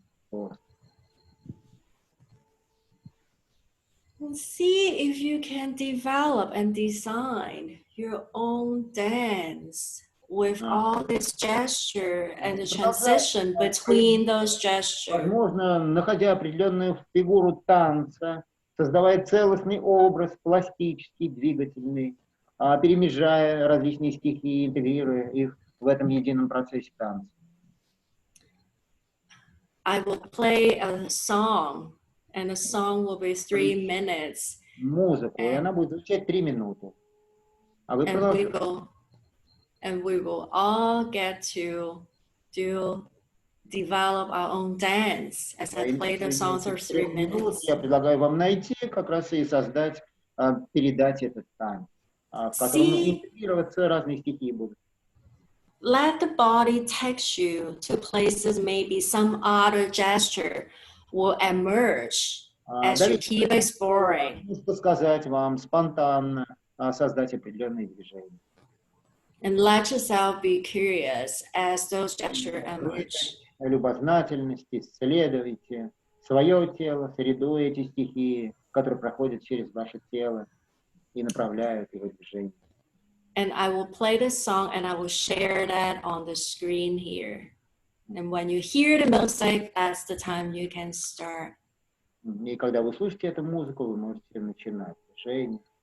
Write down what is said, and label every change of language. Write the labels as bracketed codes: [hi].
[ru] воздух. [en] And see if you can develop and design your own dance with all this gesture and the transition between those gestures. [ru] Возможно, находя определенную фигуру танца, создавая целостный образ, пластический, двигательный, перемежая различные стихии, интегрируя их в этом едином процессе танца. [en] I will play a song, and the song will be 3 minutes. [ru] Музыку, и она будет звучать 3 минуты. А вы продолжите. [en] And we will all get to develop our own dance as I play the song for 3 minutes. [ru] Я предлагаю вам найти как раз и создать, передать этот танец, в котором интегрироваться разные стихии будут. [en] Let the body take you to places maybe some other gesture will emerge as you keep exploring. [ru] Сказать вам спонтанно, создать определенные движения. [en] And let yourself be curious as those gestures emerge. [ru] Любознательность, исследуйте свое тело, среду, эти стихии, которые проходят через ваше тело и направляют его движение. [en] And I will play this song and I will share that on the screen here. And when you hear the music, that's the time you can start. [ru] И когда вы слышите эту музыку, вы можете начинать движение.